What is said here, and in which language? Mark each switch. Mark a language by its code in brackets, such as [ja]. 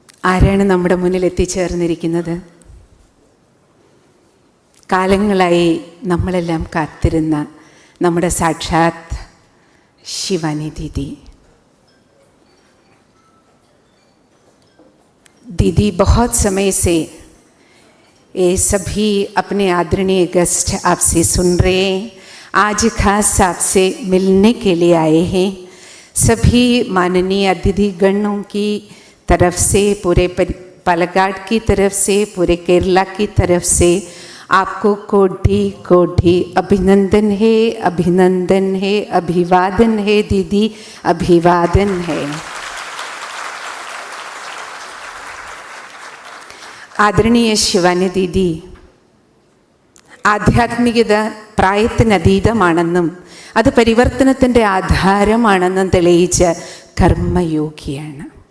[ml] ആരാണ് നമ്മുടെ മുന്നിൽ എത്തിച്ചേർന്നിരിക്കുന്നത്? കാലങ്ങളായി നമ്മളെല്ലാം കാത്തിരുന്ന നമ്മുടെ സാക്ഷാത് ശിവാനി ദീദി. [hi] दीदी बहुत समय से ये सभी अपने आदरणीय गेस्ट आपसे सुन रहे हैं, आज खास आपसे मिलने के लिए आए हैं. सभी माननीय अतिथि गणों की तरफ से, पूरे पालक्काड की तरफ से, पूरे केरला की तरफ से आपको कोटि कोटि अभिनंदन है, अभिनंदन है, अभिवादन है दीदी, अभिवादन है. [ml] ആദരണീയ ശിവാനി ദീദി ആധ്യാത്മികത പ്രായത്തിനതീതമാണെന്നും അത് പരിവർത്തനത്തിൻ്റെ ആധാരമാണെന്നും തെളിയിച്ച കർമ്മയോഗിയാണ്.